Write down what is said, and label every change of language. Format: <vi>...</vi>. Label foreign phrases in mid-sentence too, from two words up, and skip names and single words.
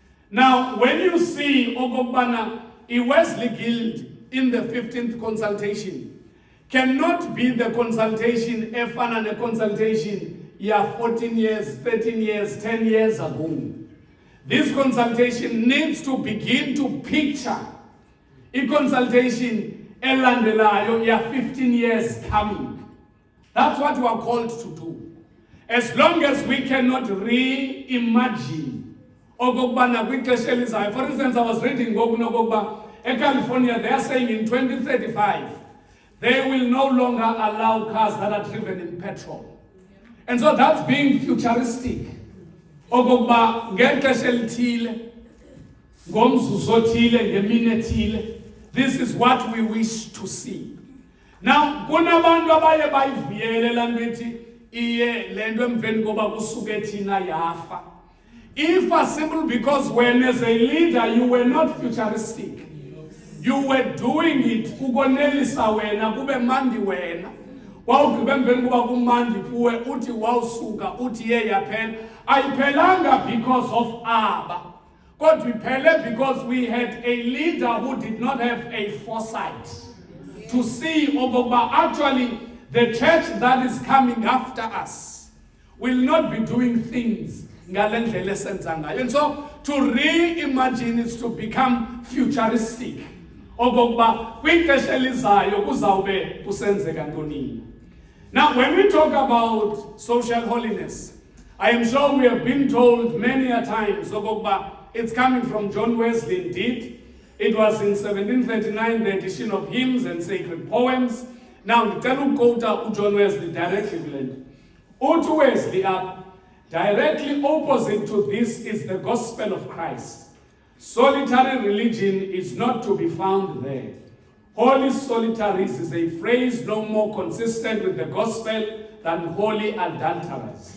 <en>Now, when you see okokubana Wesley Guild in the 15th consultation cannot be the consultation</en> <xh>efana ne</xh> <en>consultation ya 14 years, 13 years, 10 years ago. This consultation needs to begin to picture a consultation</en> <xh>elandelayo ya</xh> <en>15 years coming. That's what we are called to do. As long as we cannot reimagine</en> <xh>okokubana kwixesha elizayo.</xh> <en>For instance, I was reading ngokunokokuba eCalifornia, they are saying in 2035 they will no longer allow cars that are driven in petrol. And so that's being futuristic.</en> <xh>Okokuba ngexesha elithile, ngomzuzu othile, ngemini ethile,</xh> <en>this is what we wish to see. Now,</en> <xh>kunabantu abaye bayivuyele laa nto ithi iye le nto emveni koba kusuke thina yafa.</xh> <en>If simple because when as a leader you were not futuristic, you were doing it</en> <xh>ukonelisa wena kube mandi wena. Wawugqiba emveni kuba kumandi kuwe uthi wawusuka uthi ye yaphela. Ayiphelanga</xh> <en>because of</en> <xh>aba. Kodwa iphele</xh> <en>because we had a leader who did not have a foresight to see okokuba actually the church that is coming after us will not be doing things</en> <xh>ngale ndlela esenza ngayo.</xh> <en>And so to reimagine is to become futuristic.</en> <xh>Okokuba kwixesha elizayo kuzawube kusenzeka ntoni.</xh> <en>Now, when we talk about social holiness, I am sure we have been told many a times, okokuba it's coming from John Wesley indeed. It was in 1739, the edition of hymns and sacred poems. Now,</en> <xh>ndicela ukukota uJohn Wesley</xh> <en>directly blend.</en> <xh>Uthi Wesley up.</xh> <en>Directly opposite to this is the gospel of Christ. Solitary religion is not to be found there. Holy solitaries is a phrase no more consistent with the gospel than holy adulterers.</en>